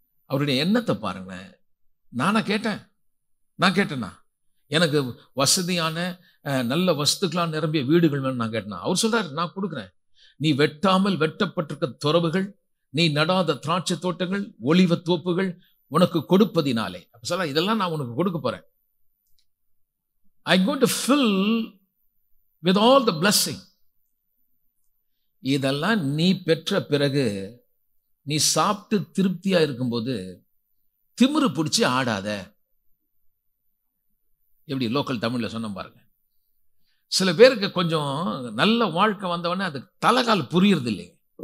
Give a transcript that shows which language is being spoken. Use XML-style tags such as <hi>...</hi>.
<ta>அவருடைய எண்ணத்தை பாருங்க. நான் கேட்டேன்னா எனக்கு வசதியான நல்ல வஸ்துக்களால் நிரம்பிய வீடுகள் வேணும் நான் கேட்டேன். அவர் சொல்றாரு, நான் கொடுக்குறேன். நீ வெட்டாமல் வெட்டப்பட்டிருக்க துறவுகள், நீ நடாத திராட்சை தோட்டங்கள், ஒலிவ தோப்புகள் உனக்கு கொடுப்பதினாலே. அப்ப சொல்ல, இதெல்லாம் நான் உனக்கு கொடுக்க போறேன்.</ta> <en>I'm going to fill with all the blessing.</en> <ta>இதெல்லாம் நீ பெற்ற பிறகு நீ சாப்பிட்டு திருப்தியா இருக்கும்போது திமிரு பிடிச்சி ஆடாத. எப்படி லோக்கல் தமிழ்ல சொன்ன பாருங்க. சில பேருக்கு கொஞ்சம் நல்ல வாழ்க்கை வந்தவொடனே அது தலைகால் புரியறது இல்லைங்க.</ta>